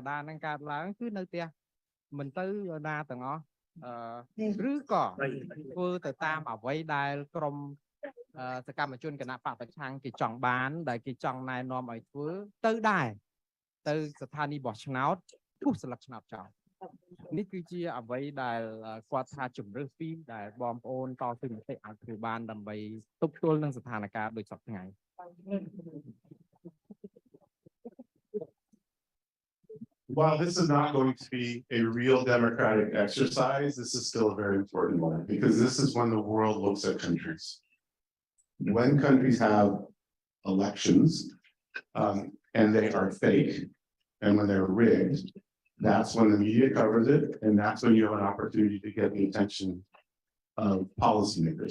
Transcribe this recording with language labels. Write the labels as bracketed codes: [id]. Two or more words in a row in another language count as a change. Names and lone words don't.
[km] ដាហ្នឹងកើតឡើងគឺនៅផ្ទះមិនទៅណាទាំងអស់ឬក៏ធ្វើទៅតាមអ្វីដែលក្រុមសកម្មជនគណៈបកប្រឆាំងគេចង់បានដែលគេចង់ណែនាំឲ្យធ្វើទៅដែរទៅស្ថានីយ៍បោះឆ្នោតពុះស្លឹកឆ្នោតចោលនេះគឺជាអ្វីដែលគាត់ថាជំរឿសពីរដែលបងប្អូនតស៊ូមតិអាចធ្វើបានដើម្បីទប់ទល់នឹងស្ថានភាពដូចសពថ្ងៃ [en] While this is not going to be a real democratic exercise, this is still a very important one because this is when the world looks at countries. When countries have elections and they are fake and when they're rigged, that's when the media covers it and that's when you have an opportunity to get the attention of policymakers.